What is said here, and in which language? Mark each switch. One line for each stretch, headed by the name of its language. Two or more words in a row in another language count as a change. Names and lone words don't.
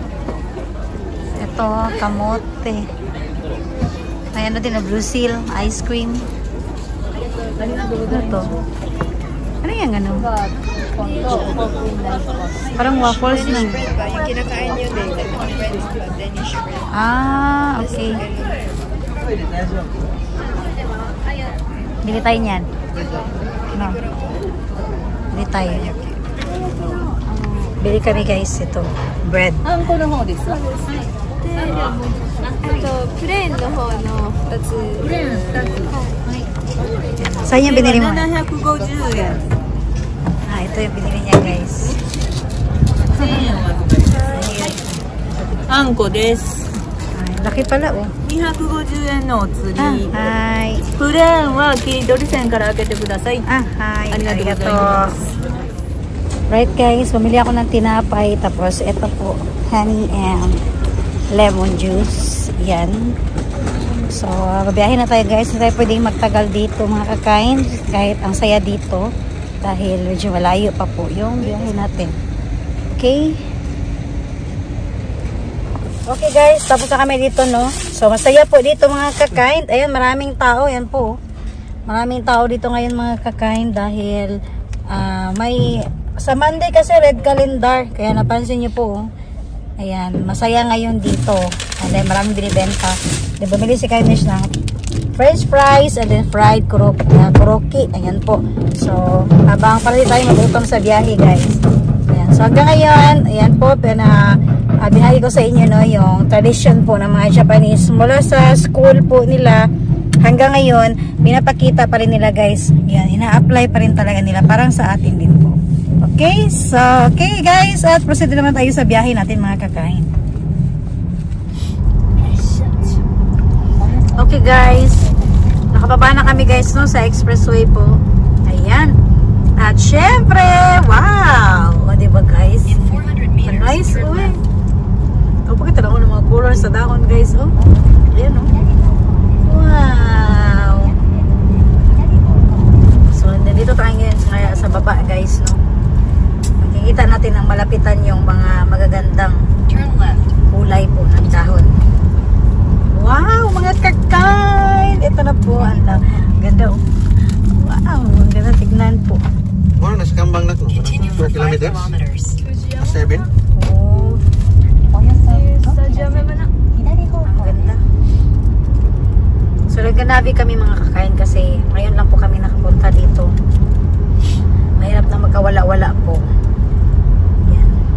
Filipino: Ito, kamote. May ano din na Blue Seal,
English: ice cream.
Filipino: Ano to? Ano yan ano? Parang waffles na. Yung kinakain nyo din,
English: like the French club, Danish bread.
Filipino: Okay. Bili tayo niyan. No. Bili tayo. Bili kami guys, ito. Bread.
Japanese: プレーンの方の2つ。プレーン2つ。
Filipino: Saan yung binili mo?
Japanese: 750円。
Filipino: Ito yung binili niya guys.
Japanese: あんこです。
Filipino: Laki pala oh.
Japanese: 250円のお釣り。 Hi. プレーンは切り取り線から開けてください。 Hi. ありがとうございます。
English: Right guys,
Filipino: bumili ako ng tinapay. Tapos ito po,
English: honey and lemon juice.
Filipino: Yan. So, babiyahin na tayo guys. Hindi tayo pwedeng magtagal dito mga kakain. Kahit ang saya dito. Dahil medyo malayo pa po yung biyahe natin. Okay?
English: Okay guys,
Filipino: tapos na kami dito no. So, masaya po dito mga kakain. Ayan, maraming tao. Yan po. Maraming tao dito ngayon mga kakain. Dahil may... Sa Monday kasi
English: red calendar.
Filipino: Kaya napansin nyo po. Ayan, masaya ngayon dito.
English: And then
Filipino: maraming binibenta. Then bumili si Kainesh ng
English: french fries and then fried koroki.
Filipino: Ayan po. So, habang pala tayo magutom sa biyahe guys. Ayan. So hanggang ngayon, ayan po, binahagi ko sa inyo no, yung tradition po ng mga Japanese. Mula sa school po nila, hanggang ngayon, pinapakita pa rin nila guys. Ayan, ina-apply pa rin talaga nila. Parang sa atin din po.
English: Okay, so, okay guys,
Filipino: at proceed naman tayo sa biyahe natin mga kakain.
English: Okay guys,
Filipino: nakababa na kami guys no, sa expressway po. Ayan. At syempre, wow! O diba guys?
English: In 400 meters, Nice, turn uy. left.
Filipino: Ito po kita lang ng mga colors sa dahon guys. Oh, ayan o. Wow! So, nandito tayo ngayon sa baba guys no. Makikita natin ang malapitan yung mga magagandang
English: Turn left.
Filipino: kulay po ng dahon. Wow, mga kakain! Ito na po, ang ganda oh. Wow, ang ganda tignan po. Ano, nasa kambang na to?
English: Continue for 4 5 kilometers? kilometers. 7?
Filipino: Oh. Ang ganda. So, nagkanabi kami mga kakain kasi ngayon lang po kami nakapunta dito. Mahirap na magkawala-wala po. Yan.